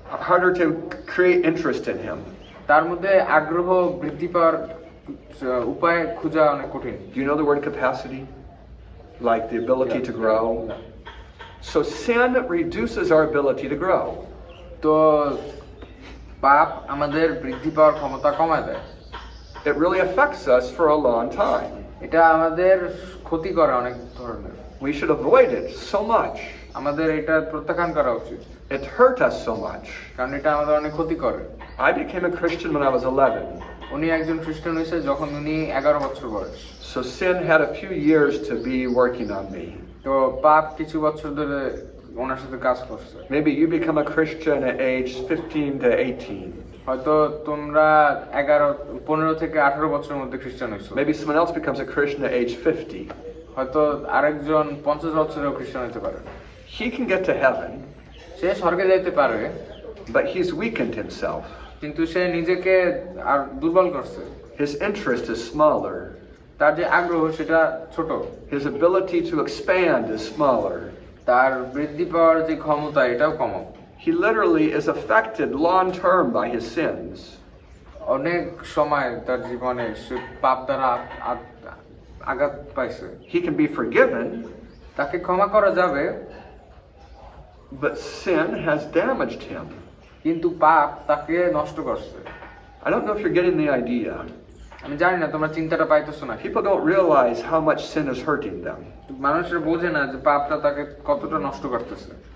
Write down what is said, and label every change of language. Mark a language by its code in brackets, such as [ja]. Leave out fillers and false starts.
[en] harder to create interest in him. [bn] তার মধ্যে আগ্রহ বৃদ্ধি পাওয়ার উপায় খোঁজা অনেক কঠিন। [en] Do you know the word capacity? Like the ability to grow? So sin reduces our ability to grow. [bn] তো পাপ আমাদের বৃদ্ধি পাওয়ার ক্ষমতা কমায় দেয়। [en] It really affects us for a long time. [bn] এটা আমাদের ক্ষতি করে অনেক ধরনের। [en] We should avoid it so much. [bn] আমাদের এটা প্রত্যাখ্যান করা উচিত, [en] It hurt us so much. [bn] কারণ এটা আমাদের অনেক ক্ষতি করে। [en] I became a Christian when I was 11. [bn] উনি একজন খ্রিস্টান হয়েছে যখন উনি 11 বছর বয়স। [en] So sin had a few years to be working on me. [bn] তো পাপ কিছু বছর ধরে ওনার সাথে কাজ করছে। [en] Maybe you become a Christian at age 15 to 18. [bn] হয়তো তোমরা 15 থেকে 18 বছরের মধ্যে খ্রিস্টান হয়েছো। [en] Maybe someone else becomes a Christian at age 50. [bn] হয়তো আরেকজন 50 বছরেও খ্রিস্টান হতে পারে। [en] He can get to heaven, [bn] সে স্বর্গে যাইতে পারে, [en] but he's weakened himself. [bn] কিন্তু সে নিজেকে আর দুর্বল করছে। [en] His interest is smaller. [bn] তার যে আগ্রহ সেটা ছোট, [en] His ability to expand is smaller. [bn] তার বৃদ্ধি পাওয়ার যে ক্ষমতা এটাও কম। [en] He literally is affected long term by his sins. [bn] অনেক সময় তার জীবনে সে পাপ দ্বারা আঘাত পাইছে। [en] He can be forgiven, [bn] তাকে ক্ষমা করা যাবে, [en] but sin has damaged him. [bn] কিন্তু পাপ তাকে নষ্ট করছে। [en] I don't know if you're getting the idea. [bn] আমি জানি না তোমরা চিন্তাটা পাইতেছো না। [en] People don't realize how much sin is hurting them. [bn] মানুষের বোঝে না যে পাপটা তাকে কতটা নষ্ট করতেছে।